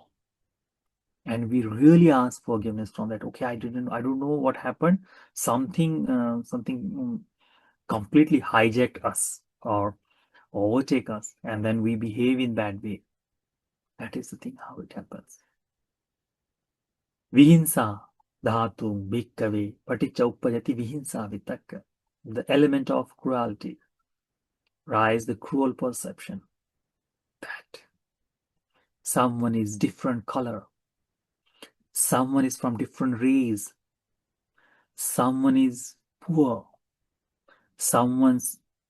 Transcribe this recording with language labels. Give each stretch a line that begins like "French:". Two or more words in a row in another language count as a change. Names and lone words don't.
English: And we really ask forgiveness from that. Okay, I don't know what happened. Something completely hijacked us or overtake us, and then we behave in bad way. That is the thing, how it happens.
Pali: Vihinsa dhatu bhikkave paticca uppajati vihinsa vitakka.
English: The element of cruelty, rise the cruel perception that someone is different color, someone is from different race, someone is poor, someone's